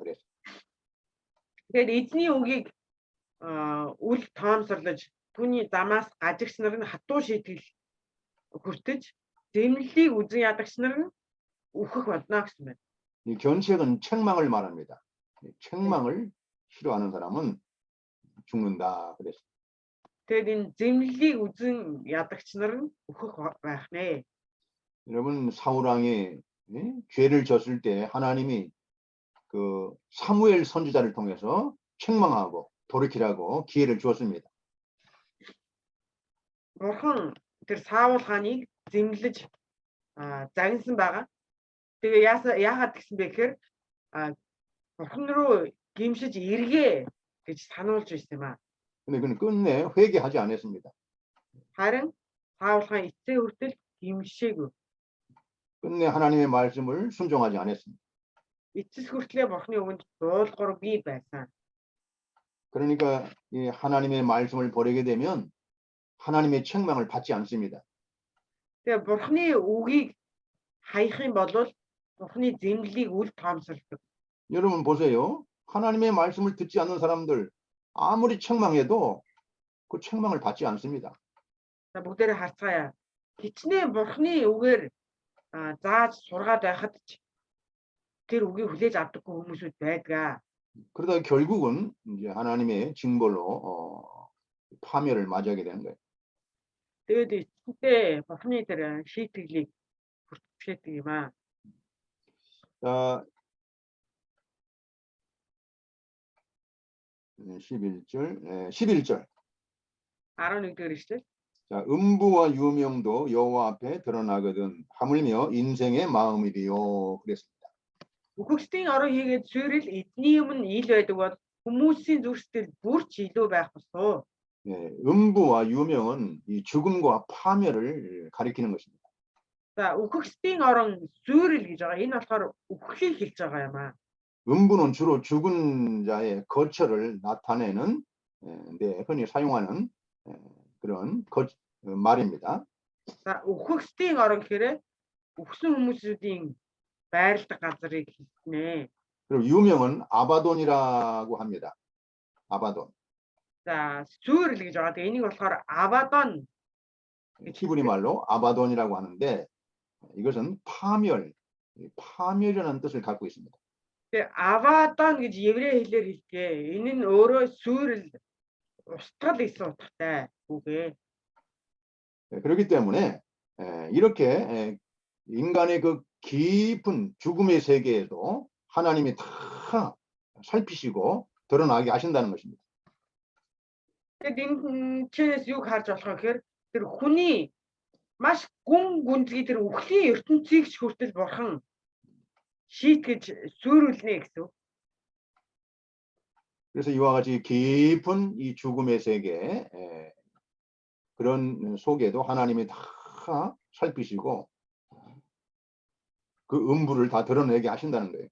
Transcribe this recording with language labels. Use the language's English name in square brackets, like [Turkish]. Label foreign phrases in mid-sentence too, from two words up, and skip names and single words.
[Korean] 그래서 [Mongolian] Тэгээд эзний үгийг үл тоомсорлож түүний замаас гажигч нар нь хатуу шийтгэл хүртэж зэмлэлийг үзэн ядагч нар нь үхэх болно гэсэн байна. [Korean] 이 견책은 책망을 말합니다. 책망을 싫어하는 사람은 죽는다. 그래서 [Mongolian] Тэгээд энэ зэмлэлийг үзэн ядагч нар нь үхэх байх нэ. [Korean] 여러분 사울왕이 죄를 졌을 때 하나님이 그 사무엘 선지자를 통해서 책망하고 돌이키라고 기회를 주었습니다. [Mongolian] Бурхан тэр Саул хааныг зэмлэж загнасан байгаа. Тэгээ яагаад гэсэн бэ гэхээр бурхан руу гимшиж эргээ гэж сануулж байсан юм аа. [Korean] 근데 그는 끝내 회개하지 않았습니다. [Mongolian] Харин Саул хаан эцсээ хүртэл гимшээгүй. [Korean] 끝내 하나님의 말씀을 순종하지 않았습니다. [Mongolian] Эцэс хүртлээр бурханы үгэнд дуулуургүй байсан. [Korean] 그러니까 이 하나님의 말씀을 버리게 되면 하나님의 책망을 받지 않습니다. [Mongolian] Тэгээ бурханы үгийг хаях юм бол бурханы зэмлэлийг үл тоомсолдог. [Korean] 여러분 보세요. 하나님의 말씀을 듣지 않는 사람들 아무리 책망해도 그 책망을 받지 않습니다. [Mongolian] За бүгдээрээ харцгаая. Хичнээн бурханы үгээр зааж сургаад байхад ч тэр үгийг хүлээж авдаггүй хүмүүсүүд байдаг. [Korean] 그러다 결국은 이제 하나님의 징벌로 파멸을 맞이하게 되는 거예요. [Mongolian] Тэгээд эцсэндээ бурхны тэр шийтгэлийг хүртчихэдэг юм аа. [Korean] 자, 11절, 11절. [Mongolian] 11-р эшлэл. [Korean] 자, 음부와 유명도 여호와 앞에 드러나거든 하물며 인생의 마음이리요. 그랬습니다. [Mongolian] Үхэгсдийн орон хийгээд суурил эдний өмнө ил байдаг бол хүмүүсийн зүрхсэтгэл бүрч илүү байх босоо. [Korean] 예, 음부와 유명은 이 죽음과 파멸을 가리키는 것입니다. [Mongolian] За үхэгсдийн орон суурил гэж байгаа. Энэ болохоор үхлийг хэлж байгаа юм аа. [Korean] 음부는 주로 죽은 자의 거처를 나타내는 데 흔히 사용하는 그런 말입니다. [Mongolian] За үхэгсдийн орон гэхээр үхсэн хүмүүсийн байрладаг газрыг хэлнэ. [Korean] 그리고 유명은 아바돈이라고 합니다. 아바돈. [Mongolian] За суурил гэж байгаа. Тэгээ энийг болохоор Абадон [Korean] 히브리 말로 아바돈이라고 하는데 이것은 파멸이라는 뜻을 갖고 있습니다. [Mongolian] Тэгээ Абадон гэж еврей хэлээр хэлдэг. Энэ нь өөрөө суурил устгал гэсэн утгатай үгээ. [Korean] 그렇기 때문에 이렇게 인간의 그 깊은 죽음의 세계에도 하나님이 다 살피시고 드러나게 하신다는 것입니다. [Mongolian] Тэгээд энэ чэнэс юу харж болох вэ гэхээр тэр хүний маш гүн гүнзгий тэр үхлийн ертөнцийг ч хүртэл бурхан шийтгэж суурилнэ гэсэн. [Korean] 그래서 이와 같이 깊은 이 죽음의 세계 그런 속에도 하나님이 다 살피시고 그 음부를 다 드러내게 하신다는 거예요.